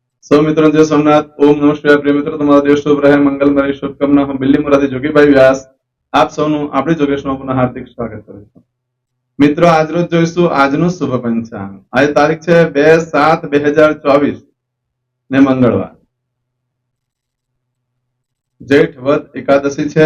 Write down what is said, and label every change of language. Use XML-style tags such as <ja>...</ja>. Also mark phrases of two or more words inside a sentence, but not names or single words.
<hi>सौ मित्रों जय सोमनाथ। ओम नमः शिवाय। प्रिय मित्रों,</hi> <gu>તમારો દિવસ શુભ રહે, મંગલમય રહે, શુભકામના। હું બિલ્લી મોરાથી જોગીભાઈ વ્યાસ આપ સૌનું આપણી જોગેશમાં પુનઃ હાર્દિક સ્વાગત કરું છું। મિત્રો, આજરોજ જોઈશું આજનું શુભ પંચાંગ। આજે તારીખ છે 2/7/2024 ને મંગળવાર, જેઠ વદ એકાદશી છે।</gu>